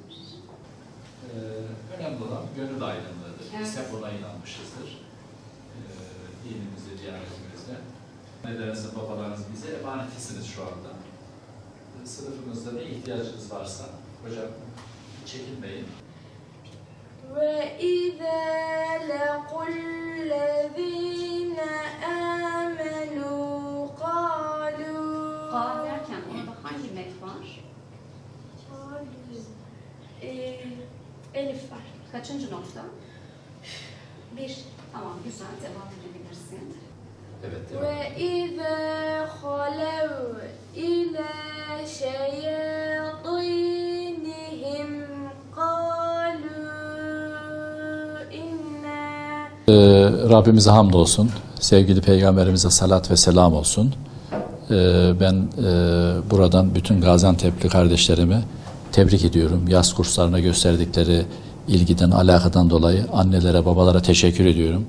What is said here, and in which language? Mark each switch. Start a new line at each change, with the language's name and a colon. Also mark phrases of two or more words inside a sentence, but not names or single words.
Turkish: Önemli olan gönül aydınlığıdır. Evet. Biz hep ona inanmışızdır. Dinimizde, diyanetimizde. Ne derse babalarınız bize emanetisiniz şu anda. Sınıfınızda ne ihtiyacınız varsa hocam çekinmeyin.
Arabic: وَإِذَا لَقُوا الَّذ۪ينَ آمَنُوا قَالُوا
Turkish: Kal derken orada hangi met var? Elif var. Kaçıncı nokta? 1. Tamam güzel devam edebilirsin. Evet, devam.
Arabic: وَإِذَا خَلَوْا إِلَى شَيَاطِينِهِمْ قَالُوا إِنَّا
Turkish: Rabbimize hamdolsun, sevgili Peygamberimize salat ve selam olsun. Ben buradan bütün Gaziantep'li kardeşlerimi tebrik ediyorum. Yaz kurslarına gösterdikleri ilgiden, alakadan dolayı annelere, babalara teşekkür ediyorum.